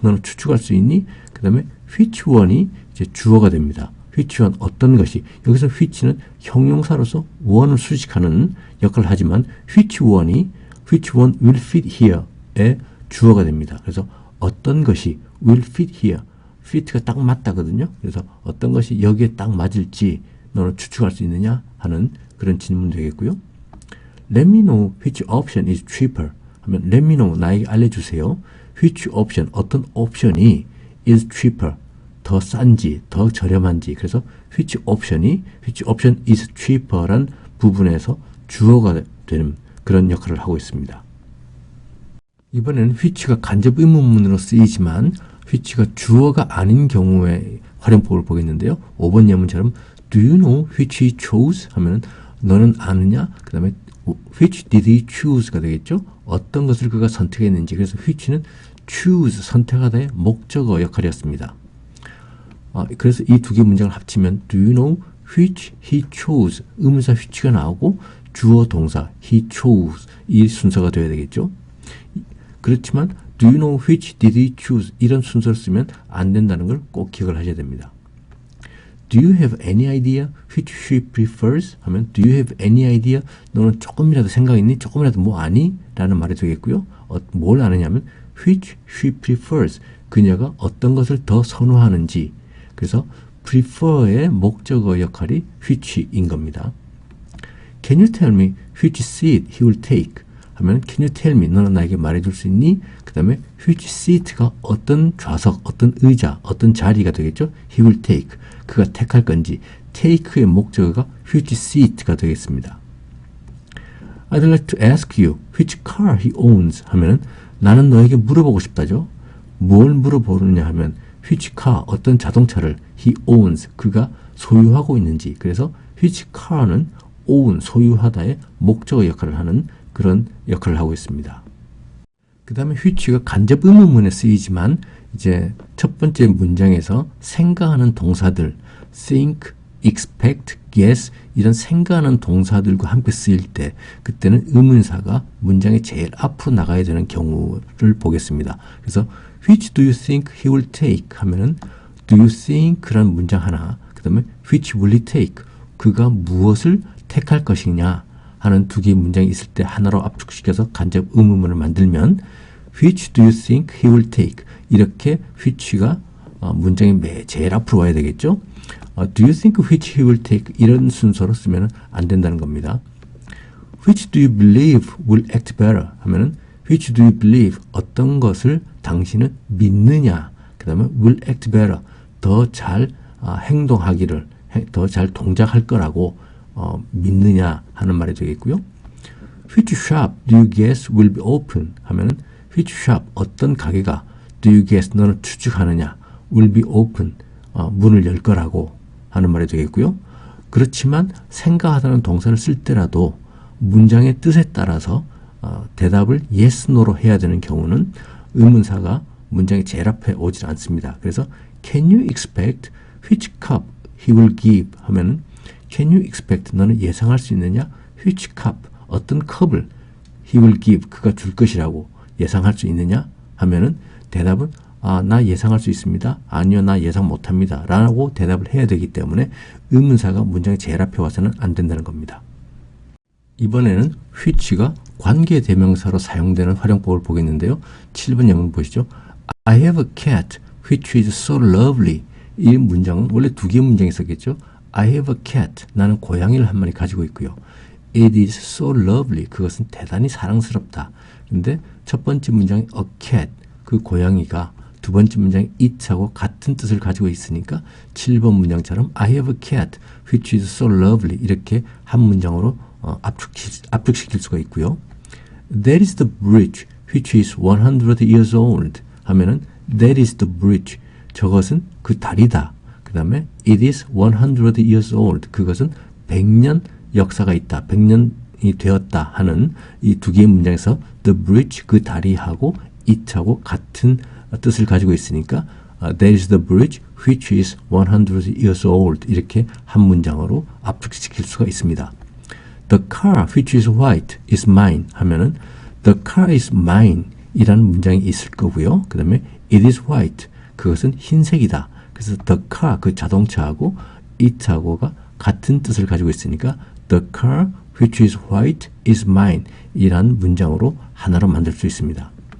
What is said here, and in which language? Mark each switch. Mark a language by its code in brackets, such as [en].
[ko] 너는 추측할 수 있니? 그 다음에 which one이 이제 주어가 됩니다. which one 어떤 것이 여기서 which는 형용사로서 one을 수식하는 역할을 하지만 [en] which one will fit here [ko] 의 주어가 됩니다. 그래서 어떤 것이 [en] will fit here [ko] fit가 딱 맞다거든요. 그래서 어떤 것이 여기에 딱 맞을지 너는 추측할 수 있느냐 하는 그런 질문 되겠고요. [en] Let me know which option is cheaper 하면 let me know [ko] 나에게 알려주세요. which option 어떤 옵션이 is cheaper 더 싼지 더 저렴한지 그래서 [en] which option is cheaper [ko] 란 부분에서 주어가 되는 그런 역할을 하고 있습니다. 이번에는 which가 간접 의문문으로 쓰이지만 which가 주어가 아닌 경우의 활용법을 보겠는데요. 5번 예문처럼 [en] Do you know which he chose? [ko] 하면은 너는 아느냐? 그 다음에 [en] which did he choose [ko] 가 되겠죠. 어떤 것을 그가 선택했는지 그래서 which는 choose 선택하다의 목적어 역할이었습니다. 그래서 이 두 개 문장을 합치면 [en] Do you know which he chose? [ko] 의문사 which가 나오고 주어 동사 he chose 이 순서가 되어야 되겠죠. 그렇지만 [en] Do you know which did he choose? [ko] 이런 순서를 쓰면 안 된다는 걸 꼭 기억을 하셔야 됩니다. [en] Do you have any idea which she prefers? [ko] 하면 [en] Do you have any idea? [ko] 너는 조금이라도 생각 있니? 조금이라도 뭐 아니? 라는 말이 되겠고요. 뭘 아느냐면 [en] which she prefers. [ko] 그녀가 어떤 것을 더 선호하는지. 그래서 prefer의 목적어 역할이 which인 겁니다. [en] Can you tell me which seat he will take? [ko] 하면 [en] Can you tell me? [ko] 너는 나에게 말해줄 수 있니? 그 다음에 which seat가 어떤 좌석, 어떤 의자, 어떤 자리가 되겠죠? [en] He will take. [ko] 그가 택할 건지 take의 목적어가 which seat가 되겠습니다. [en] I'd like to ask you which car he owns [ko] 하면은 나는 너에게 물어보고 싶다죠. 뭘 물어보느냐 하면 which car 어떤 자동차를 [en] he owns [ko] 그가 소유하고 있는지 그래서 which car는 own 소유하다의 목적어 역할을 하는 그런 역할을 하고 있습니다. 그 다음에 which가 간접 의문문에 쓰이지만 이제 첫 번째 문장에서 생각하는 동사들 think, expect, guess 이런 생각하는 동사들과 함께 쓰일 때 그때는 의문사가 문장의 제일 앞으로 나가야 되는 경우를 보겠습니다. 그래서 [en] which do you think he will take [ko] 하면은 do you think라는 문장 하나 그 다음에 [en] which will he take [ko] 그가 무엇을 택할 것이냐 하는 두 개의 문장이 있을 때 하나로 압축시켜서 간접 의문문을 만들면 which do you think he will take 이렇게 which가 문장의 제일 앞으로 와야 되겠죠. [en] do you think which he will take [ko] 이런 순서로 쓰면 안 된다는 겁니다. [en] which do you believe will act better [ko] 하면은 which do you believe 어떤 것을 당신은 믿느냐 그 다음에 will act better 더 잘 행동하기를 더 잘 동작할 거라고 믿느냐 하는 말이 되겠고요. [en] which shop do you guess will be open [ko] 하면은 which shop 어떤 가게가 do you guess 너는 추측하느냐 will be open 문을 열 거라고 하는 말이 되겠고요. 그렇지만 생각하다는 동사를 쓸 때라도 문장의 뜻에 따라서 대답을 yes, no로 해야 되는 경우는 의문사가 문장의 제일 앞에 오질 않습니다. 그래서 [en] can you expect which cup he will give [ko] 하면은 can you expect 너는 예상할 수 있느냐 which cup 어떤 컵을 he will give 그가 줄 것이라고 예상할 수 있느냐 하면은 대답은 나 예상할 수 있습니다. 아니요, 나 예상 못합니다. 라고 대답을 해야 되기 때문에 의문사가 문장의 제일 앞에 와서는 안 된다는 겁니다. 이번에는 which가 관계대명사로 사용되는 활용법을 보겠는데요. 7번 예문 보시죠. [en] I have a cat which is so lovely. [ko] 이 문장은 원래 두 개의 문장이 있었겠죠. [en] I have a cat. [ko] 나는 고양이를 한 마리 가지고 있고요. [en] It is so lovely. [ko] 그것은 대단히 사랑스럽다. 근데 첫 번째 문장이 a cat. 그 고양이가 두 번째 문장이 it하고 같은 뜻을 가지고 있으니까 7번 문장처럼 [en] I have a cat which is so lovely [ko] 이렇게 한 문장으로 압축시킬 수가 있고요. [en] That is the bridge which is 100 years old 하면은 that is the bridge [ko] 저것은 그 다리다. 그 다음에 [en] it is 100 years old [ko] 그것은 100년 역사가 있다. 100년이 되었다 하는 이 두 개의 문장에서 the bridge 그 다리하고 it하고 같은 뜻을 가지고 있으니까 [en] There is the bridge which is 100 years old. [ko] 이렇게 한 문장으로 압축시킬 수가 있습니다. [en] The car which is white is mine 하면은 The car is mine [ko] 이라는 문장이 있을 거고요. 그 다음에 [en] It is white. [ko] 그것은 흰색이다. 그래서 the car, 그 자동차하고 it하고가 같은 뜻을 가지고 있으니까 [en] The car which is white is mine [ko] 이라는 문장으로 하나로 만들 수 있습니다.